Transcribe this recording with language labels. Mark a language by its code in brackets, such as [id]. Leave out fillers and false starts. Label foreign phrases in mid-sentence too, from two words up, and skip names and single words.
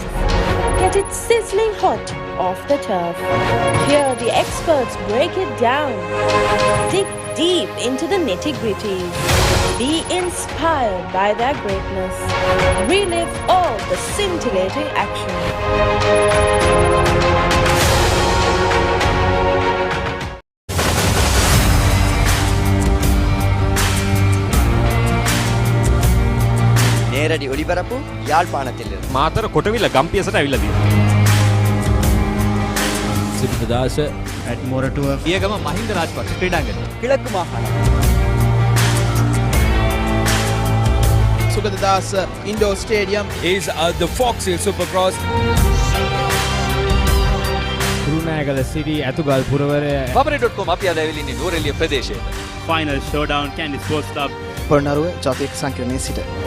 [en] Get it sizzling hot off the turf. Hear the experts break it down. Dig deep into the nitty-gritties. Be inspired by their greatness. Relive all the scintillating action. [ta] நேரடி ஒளிபரப்பு யாழ்ப்பாணத்திலிருந்து [si] මාතර කොටවිල ගම්පියසට ඇවිල්ලා තියෙනවා. සිරිපදාස ඇඩ්මෝරටුව පියගම මහින්ද රාජපක්ෂ ක්‍රීඩාංගණය [ta] கிழக்கு மாகாணம் [en] Sugadadasa Indoor Stadium is the Fox Hill Supercross. [si] කුරුණෑගල සිටි ඇතුගල් පුරවරය Papare.com අපි අද ඇවිල්ලා ඉන්නේ නුවරඑළිය ප්‍රදේශයේ. [en] Final showdown Candy Sports Club [si] පොළොන්නරුව ජාතික සංකීර්ණයේ සිට